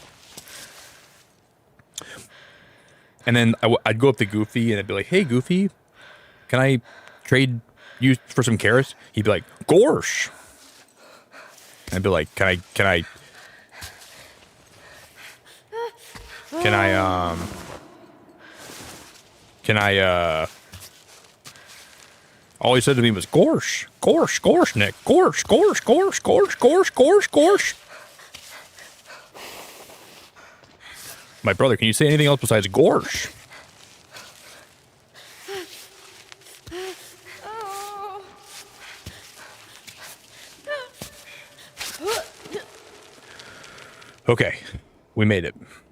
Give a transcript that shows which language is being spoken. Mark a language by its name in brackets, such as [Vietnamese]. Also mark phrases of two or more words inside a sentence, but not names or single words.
[English] And then I'd go up to Goofy and I'd be like, "Hey, Goofy, can I trade you for some carrots?" He'd be like, "Gorsh." And I'd be like, "Can I all he said to me was, "Gorsh, Gorsh, Gorsh, Nick, Gorsh, Gorsh, Gorsh, Gorsh, Gorsh, Gorsh, Gorsh." My brother, can you say anything else besides Gorsh? Okay, we made it.